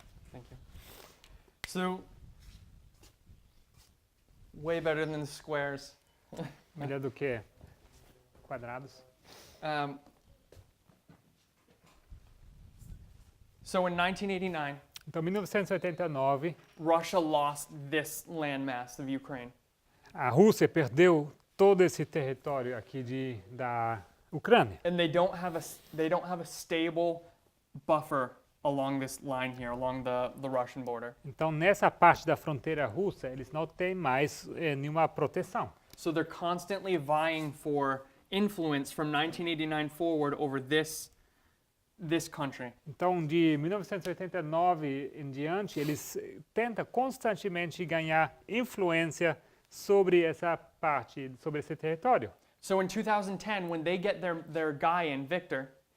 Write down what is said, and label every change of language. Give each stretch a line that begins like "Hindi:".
English: Thank you. So, way better than the squares.
Portuguese: Melhor do que quadrados.
English: So in 1989,
Portuguese: Então, 1989,
English: Russia lost this landmass of Ukraine.
Portuguese: a Rússia perdeu todo esse território aqui da Ucrânia.
English: And they don't have a stable buffer along this line here, along the Russian border.
Portuguese: Então, nessa parte da fronteira russa, eles não têm mais nenhuma proteção.
English: So they're constantly vying for influence from 1989 forward over this country.
Portuguese: Então, de 1989 em diante, eles tentam constantemente ganhar influência sobre essa parte, sobre esse território.
English: So in 2010, when they get their guy in, Victor,